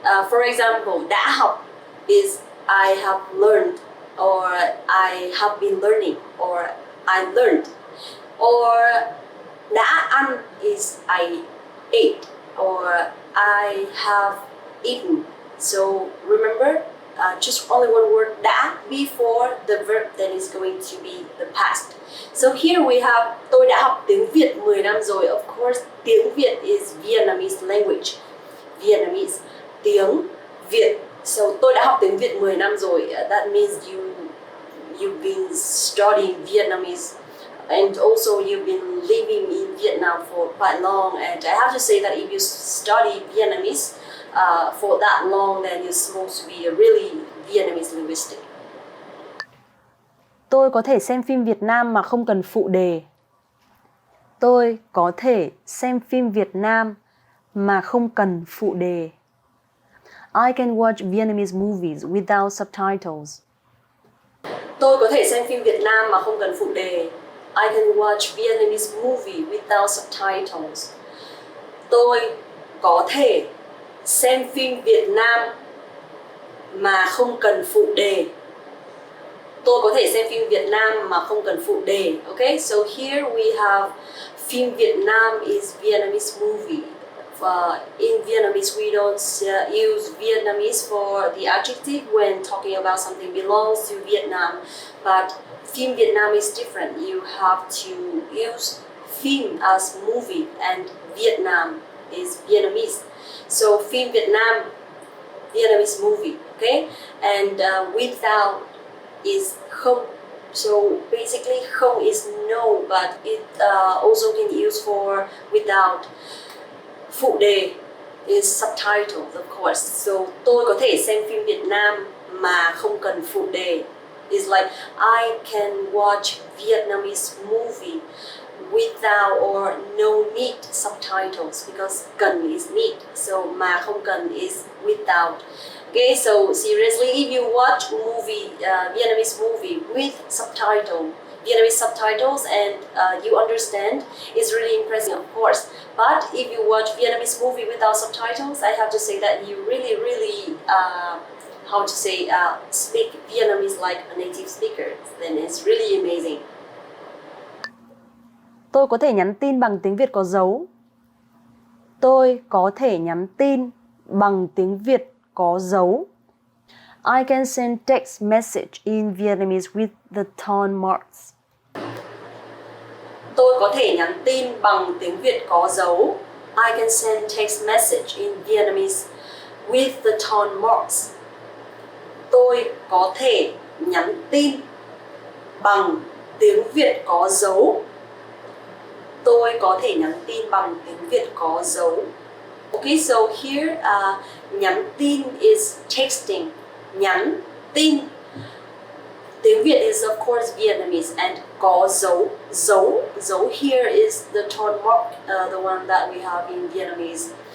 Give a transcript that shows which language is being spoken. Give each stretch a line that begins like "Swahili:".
English: For example,
Vietnamese: đã học
English: is I have learned, or I have been learning, or I learned. Or
Vietnamese: đã ăn
English: is I ate, or I have eaten. So remember, just only one word đã before the verb, then is going to be the past. So here we have
Vietnamese: tôi đã học tiếng Việt 10 năm rồi.
English: Of course,
Vietnamese: tiếng Việt
English: is Vietnamese language. Vietnamese,
Vietnamese: tiếng Việt.
English: So
Vietnamese: tôi đã học tiếng Việt 10 năm rồi.
English: That means you've been studying Vietnamese, and also you've been living in Vietnam for quite long. And I have to say that if you study Vietnamese for that long, then you're supposed to be a really Vietnamese linguistic.
Vietnamese: Tôi có thể xem phim Việt Nam mà không cần phụ đề. Tôi có thể xem phim Việt Nam mà không cần phụ đề.
English: I can watch Vietnamese movies without subtitles.
Vietnamese: Tôi có thể xem phim Việt Nam mà không cần phụ đề.
English: I can watch Vietnamese movie without subtitles.
Vietnamese: Tôi có thể xem phim Việt Nam mà không cần phụ đề. Tôi có thể xem phim Việt Nam mà không cần phụ đề.
English: Okay, so here we have
Vietnamese: phim Việt Nam
English: is Vietnamese movie. In Vietnamese, we don't use Vietnamese for the adjective when talking about something belongs to Vietnam. But
Vietnamese: phim Việt Nam
English: is different. You have to use phim as movie, and Vietnam is Vietnamese. So
Vietnamese: phim Việt Nam,
English: Vietnamese movie. Okay, and without is không. So basically, không is no, but it also can use for without.
Vietnamese: Phụ đề
English: is subtitles, of course. So
Vietnamese: tôi có thể xem phim Việt Nam mà không cần phụ đề.
English: It's like I can watch Vietnamese movie without or no need subtitles, because cần is need. So
Vietnamese: mà không cần
English: is without. Okay, so seriously, if you watch Vietnamese movie with Vietnamese subtitles, and you understand, it's really impressive, of course. But if you watch Vietnamese movie without subtitles, I have to say that you really speak Vietnamese like a native speaker. Then it's really amazing.
Vietnamese: Tôi có thể nhắn tin bằng tiếng Việt có dấu. Tôi có thể nhắn tin bằng tiếng Việt có dấu.
English: I can send text message in Vietnamese with the tone marks.
Vietnamese: Tôi có thể nhắn tin bằng tiếng Việt có dấu.
English: I can send text message in Vietnamese with the tone marks.
Vietnamese: Tôi có thể nhắn tin bằng tiếng Việt có dấu. Tôi có thể nhắn tin bằng tiếng Việt có dấu.
English: Okay, so here
Vietnamese: nhắn tin
English: is texting.
Vietnamese: Nhắn tin. Tiếng Việt
English: is of course Vietnamese, and
Vietnamese: có dấu.
English: Dấu here is the tone mark, the one that we have in Vietnamese.